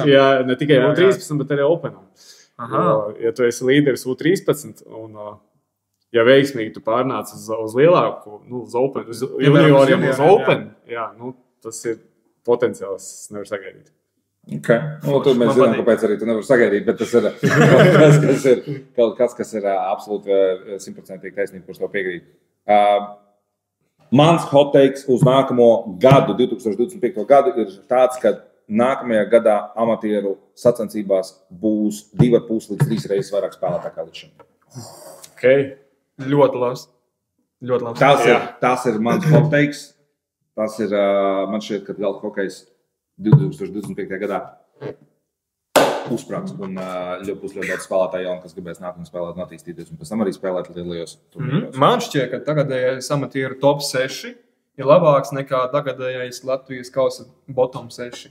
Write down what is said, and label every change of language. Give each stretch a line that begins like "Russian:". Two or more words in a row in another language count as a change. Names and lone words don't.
Latvian: Jā, ne tikai U13, bet arī Openam. Ja tu esi līderis U13 un ja veiksmīgi tu pārnāc uz lielāku, uz Open, uz junioriem uz Open, jā, tas ir potenciāls, nevar sagaidīt. Okay. Tur mēs zinām, kāpēc arī tu nevar sagaidīt, bet tas ir kaut kas, kas ir absolūti 100% taisnība, kurš to piekrīt. Mans
English: hot takes
Latvian: uz nākamo gadu, 2025. gadu, ir tāds, ka nākamajā gadā amatieru sacensībās būs 2,5 līdz 3 reizes vairāk spēlētāju kā līdz šim. Okay. Ļoti labs. Ļoti labs. Tas ir mans
English: hot takes.
Latvian: Tas ir, man šķiet, ka galda hokejs 2025. gadā uzsprāgs un būs ļoti daudz spēlētāju, kas gribēs nākt un spēlēt un attīstīties, un pēc tam arī spēlēt lielajos turnīros. Man šķiet, ka tagadējais amatieru top 6 ir labāks nekā tagadējais Latvijas kausa bottom 6.